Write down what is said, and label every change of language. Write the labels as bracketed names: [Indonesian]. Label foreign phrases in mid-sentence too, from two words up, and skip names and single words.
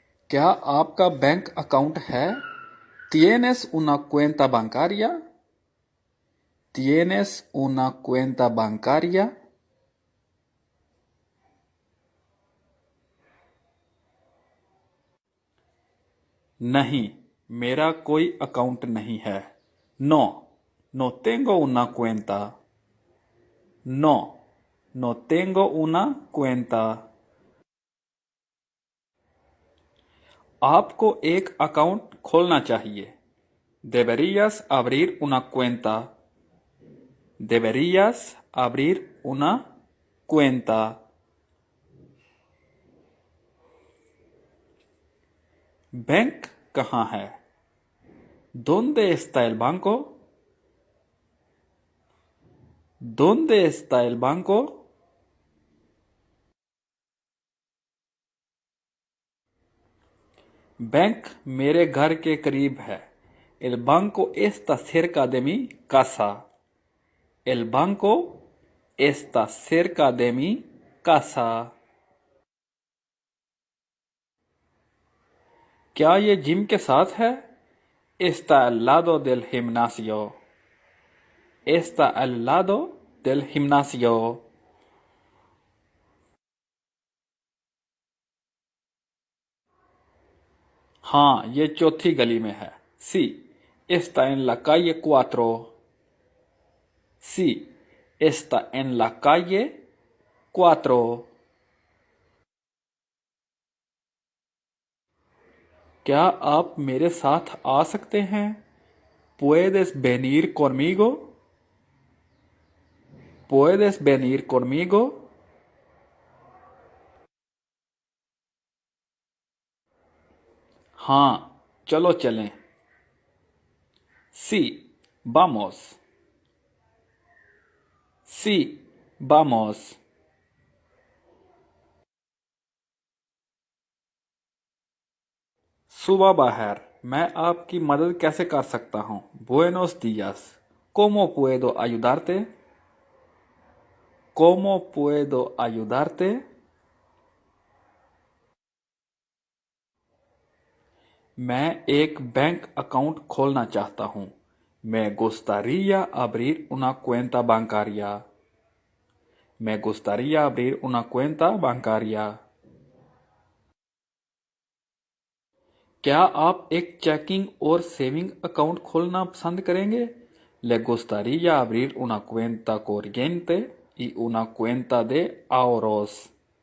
[Hindi] क्या आपका [English] bank account [Hindi] है? [Spanish] ¿Tienes una cuenta bancaria? ¿Tienes una cuenta bancaria? [Hindi] नहीं, मेरा कोई अकाउंट नहीं है। [Spanish] No, no tengo una cuenta. No, no tengo una cuenta. [Hindi] आपको एक अकाउंट खोलना चाहिए। [Spanish] Deberías abrir una cuenta. Deberías abrir una cuenta. [Hindi] बैंक कहाँ है? [Spanish] ¿Dónde está el banco? ¿Dónde está el banco? [Hindi] बैंक मेरे घर के करीब है। [Spanish] El banco está cerca de mi casa. El banco está cerca de mi casa. [Hindi] क्या ये जिम के साथ है? [Spanish] Está al lado del gimnasio. Está al lado del gimnasio. [Hindi] हाँ, ये चौथी गली में है। [Spanish] Sí, está en la calle 4. Sí, está en la calle 4. [Hindi] क्या आप मेरे साथ आ सकते हैं? [Spanish] ¿Puedes venir conmigo? ¿Puedes venir conmigo? [Hindi] हाँ, चलो चलें। [Spanish] Sí, vamos. Sí, vamos. [Hindi] सुबह बहर, मैं आपकी मदद कैसे कर सकता हूँ? [Spanish] Buenos días. ¿Cómo puedo ayudarte? ¿Cómo puedo ayudarte? [Hindi] मैं एक [English] bank account [Hindi] खोलना चाहता हूँ। [Spanish] Me gustaría abrir una cuenta bancaria. Me gustaría abrir una cuenta bancaria. [Hindi] क्या आप एक चेकिंग और [English] saving account [Hindi] खोलना पसंद करेंगे? [Spanish] Le gustaría abrir una cuenta corriente y una cuenta de ahorros.